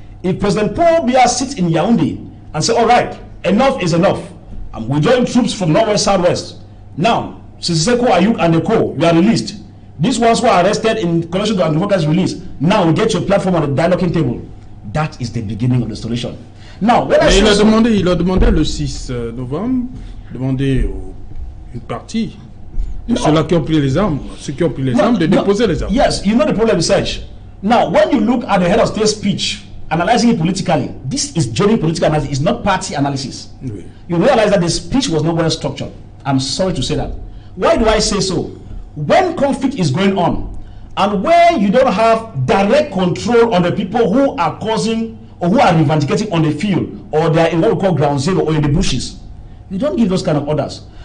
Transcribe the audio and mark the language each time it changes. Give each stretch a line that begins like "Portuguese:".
English: If President Paul Biya sits in Yaoundé and say, all right, enough is enough, I'm withdrawing troops from Northwest, Southwest. Now, Siseko, Ayuk, and the co, you are released. These ones who are arrested in connection to Anglophone released. Now, we get your platform on the dialoguing table. That is the beginning of the solution. Now, when
French: il a demandé le 6 novembre, demandé une partie de ceux-là qui ont pris les armes, ceux qui ont pris les armes, de déposer les armes.
English: Yes, you know the problem, Serge. Now, when you look at the head of state speech, analyzing it politically, this is genuine political analysis, it's not party analysis. Oui. You realize that the speech was not well structured. I'm sorry to say that. Why do I say so? When conflict is going on, And where you don't have direct control on the people who are causing or who are reivindicating on the field, or they are in what we call ground zero or in the bushes, you don't give those kind of orders.